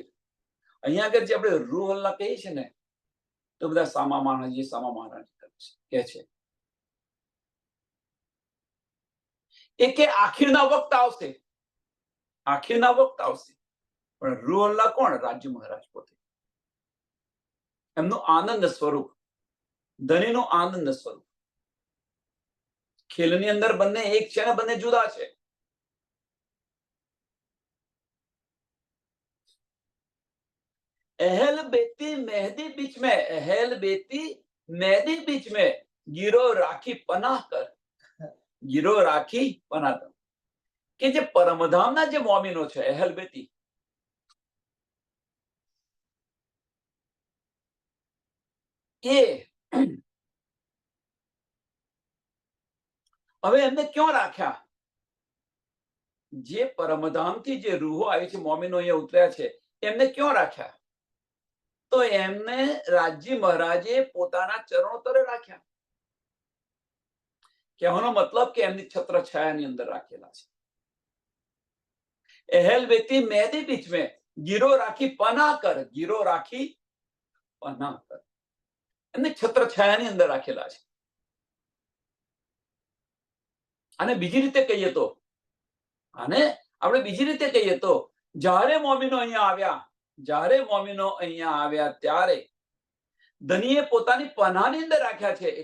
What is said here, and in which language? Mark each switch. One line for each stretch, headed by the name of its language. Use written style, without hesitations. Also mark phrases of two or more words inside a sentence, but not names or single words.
Gujarati: અહીંયા આગળ જે આપણે રૂ અલ્લાહ કહીએ છીએ ને, તો બધા સામા મહારાજ કે છે એ કે આખિરના વખત આવશે, આખિરના વખત આવશે. પણ રૂ અલ્લાહ કોણ? રાજ્ય મહારાજ પોતે, એમનું આનંદ સ્વરૂપ, ધનીનું આનંદ સ્વરૂપ. ખેલની અંદર બંને એક છે ને બંને જુદા છે.
Hindi: अहल बेती मेहदी बीच में, अहल बेती मेहदी बीच में गिरो राखी पनाह कर, गिरो राखी पनाह कर.
Gujarati: કે જે પરમધામના જે મોમિનો છે, અહેલ બેતી, એ હવે એમને ક્યાં રાખ્યા? જે પરમધામથી જે રૂહો આવી છે, મોમિનો અહીંયા ઉતર્યા છે, એમને ક્યાં રાખ્યા? તો એમને રાજ્ય મહારાજે પોતાના ચરણો તરે રાખ્યા. કહેવાનો મતલબ કે એમની છત્ર છાયાની અંદર રાખેલા છે.
Hindi: अहल बेती मेहदी बीच में गिरो राखी पना कर, गिरो राखी पना कर.
Gujarati: એમને છત્ર છાયાની અંદર રાખેલા છે. અને બીજી રીતે કહીએ તો, અને આપણે બીજી રીતે કહીએ તો, જ્યારે મોમિનો અહીંયા આવ્યા, જ્યારે મોમિનો અહીંયા આવ્યા ત્યારે ધનીએ પોતાની પનાહની અંદર રાખ્યા છે.